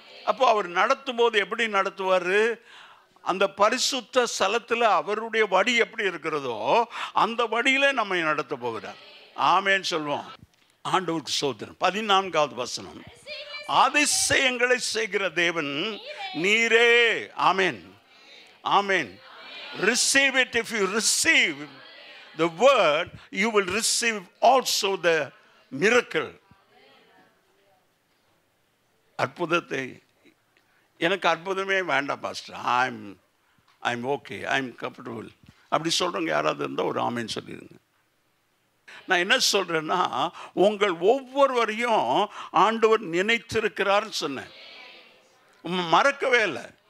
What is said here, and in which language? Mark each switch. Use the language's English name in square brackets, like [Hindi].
[Tamil] அப்போ அவர் நடத்தும் போது எப்படி நடத்துவார்? அந்த பரிசுத்த ஸ்தலத்தில் அவருடைய வழி எப்படி இருக்கிறதோ அந்த வழியில் நம்மை நடத்த போகிறார். ஆமென் சொல்வோம். ஆண்டவருக்கு ஸ்தோத்திரம். 14வது வசனம், அதிசயங்களை செய்கிற தேவன் நீரே. [English] ஆமென், ஆமென். Receive it. If you receive the word, you will receive also the miracle. [Tamil] அற்புதத்தை, எனக்கு அற்புதமே வேண்டாம் pastor, [English] I'm okay, I'm comfortable, [Tamil] அப்படி சொல்கிறவங்க யாராவது இருந்தால் ஒரு ஆமென் சொல்லிடுங்க. நான் என்ன சொல்கிறேன்னா, உங்கள் ஒவ்வொருவரையும் ஆண்டவர் நினைத்திருக்கிறார்னு சொன்னேன். மறக்கவே இல்லை.